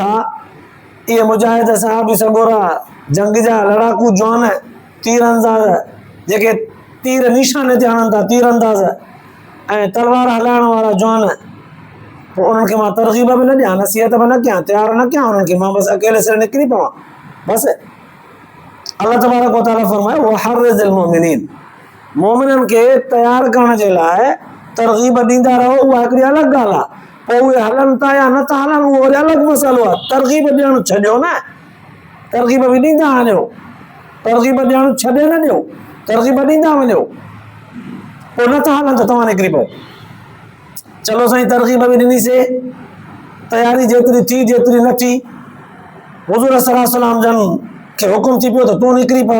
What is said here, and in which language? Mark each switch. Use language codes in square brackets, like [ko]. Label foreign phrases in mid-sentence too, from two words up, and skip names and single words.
[sd] इहे मुजाहिद सहाबी सगोरा जंग जा लड़ाकू जवान तीर अंदाज़, जेके तीर निशाने ते हणनि था, तीर अंदाज़ ऐं तलवार हलाइण वारा जवान, पोइ उन्हनि खे मां तरग़ीब बि न ॾियां, नसीहत बि न कयां, तयारु न कयां उन्हनि खे, मां बसि अकेले सिर निकिरी पवां बसि। अल्लाह तबारक व तआला फरमाए [ar] وحرض المؤمنين, [sd] मोमिननि खे तयारु करण जे लाइ तरग़ीब ॾींदा रहो, उहा हिकिड़ी अलॻि ॻाल्हि आहे, पोइ उहे हलनि था या नथा हलनि उहो वरी अलॻि मसइलो आहे। तरग़ीब ॾियणु छॾियो न, तरग़ीब बि ॾींदा वञो, तरग़ीब ॾियणु छॾे न ॾियो, तरग़ीब ॾींदा वञो, पोइ नथा हलनि त तव्हां निकिरी पओ, चलो साईं तरग़ीब बि ॾिनीसीं, तयारी जेतिरी थी जेतिरी न थी, हुज़ूर [ar] صلى الله عليه وسلم [sd] जन खे हुकुम थी पियो त तूं निकिरी पओ।